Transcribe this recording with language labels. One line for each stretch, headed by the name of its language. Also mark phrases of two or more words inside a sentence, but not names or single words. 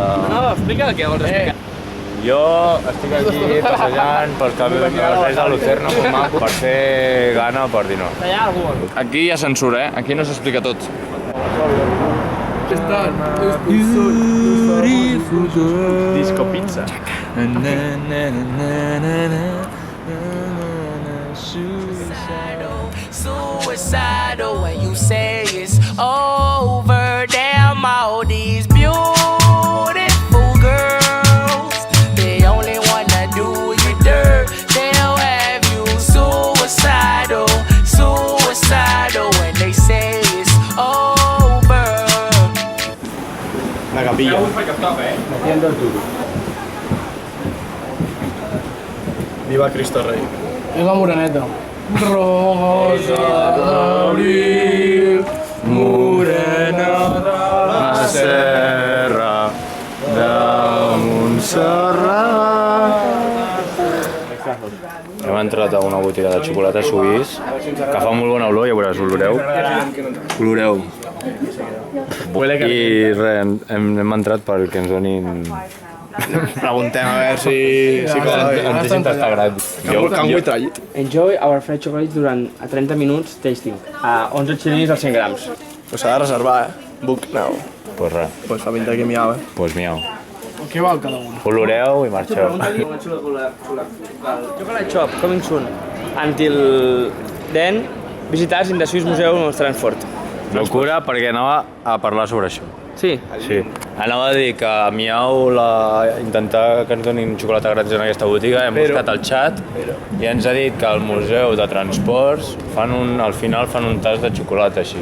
Catalan: No, explica què vols explicar. Jo estic aquí passejant pels carrers de Lucerna, molt maco, per fer gana o per dir no. Allà algú. Aquí hi ha censura, Aquí no s'explica tot. Disco pizza.
English: Suicidal when you say it's over. Damn, all these beautiful girls, they only wanna do you dirt. They'll have you suicidal, suicidal when they say it's over.
Spanish: La capilla. Viva Cristo Rey.
Catalan: És la moreneta. Rosa d'abril, morena de la serra de Montserrat. Hem entrat a una botiga de xocolata suís que fa molt bona olor, ja veuràs, oloreu. Oloreu. I res, hem entrat perquè ens donin... Preguntem a veure si cola bé. Ens deixin tastar gratis.
English: Can we try it? Enjoy our fried chocolate
Catalan: durant 30 minuts tasting. A 11 xilinis als 100 grams. Pues s'ha de reservar,
English: Book now.
Catalan: Pues res, Pues fa pinta que miau, pues miau. Què val cada un? Oloreu i marxeu.
English: Chocolate shop, coming soon. Until then, visitors in the Swiss Museum of Transport.
Catalan: Locura perquè anava a parlar sobre això. Sí. Sí. Anava a dir que a Miau intentar que ens donin xocolata gratis en aquesta botiga, hem buscat el xat i ens ha dit que al Museu de Transports al final fan un tas de xocolata així.